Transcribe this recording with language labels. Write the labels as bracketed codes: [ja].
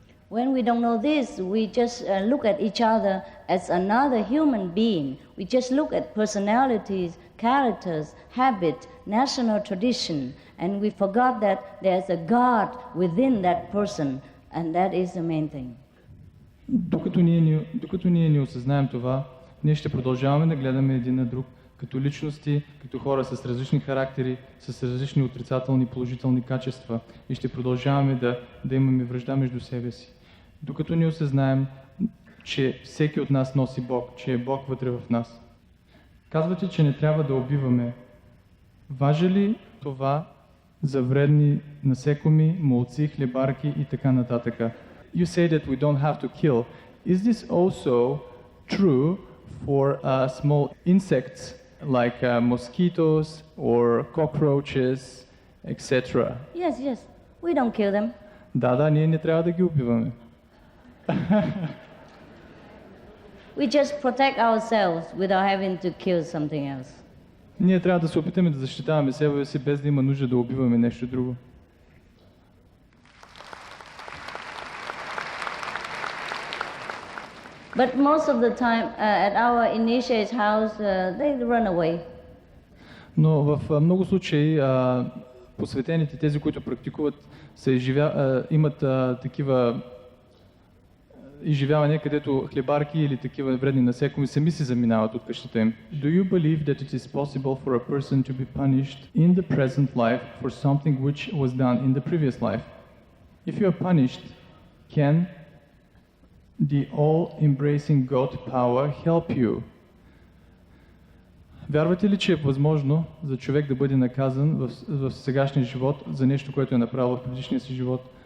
[en] When we don't know this, we just look at each other as another human being. We just look at personalities, characters, habit, national tradition, and we forgot that there's a God within that person, and that is the main thing. [bg] Докато ние не осъзнаем това, ние ще продължаваме да гледаме един на друг като личности, като хора с различни характери, с различни отрицателни и положителни качества и ще продължаваме да имаме вражда между себе си. Докато не осъзнаем, че всеки от нас носи Бог, че е Бог вътре в нас. Казвате, че не трябва да убиваме. Важи ли това за вредни насекоми, молци, хлебарки и така нататък? [en] You say that we don't have to kill. Is this also true for small insects like mosquitoes or cockroaches, etc.? Yes. We don't kill them. [bg] Да, ние не трябва да ги убиваме. [en] We just protect ourselves without having to kill something else. [bg] Ние трябва да се опитаме да защитаваме себе си, без да има нужда да убиваме нещо друго. [en] But most of the time at our initiate's house, they run away. [bg] Но в много случаи посветените, тези, които практикуват, имат такива изживявания, където хлебарки или такива вредни насекоми сами си заминават от къщата им. [en] Do you believe that it is possible for a person to be punished in the present life for something which was done in the previous life? If you are punished, can the all-embracing God power help you? [bg] Вярвате ли, че е възможно за човек да бъде наказан в сегашния живот за нещо, което е направил в предишния си живот?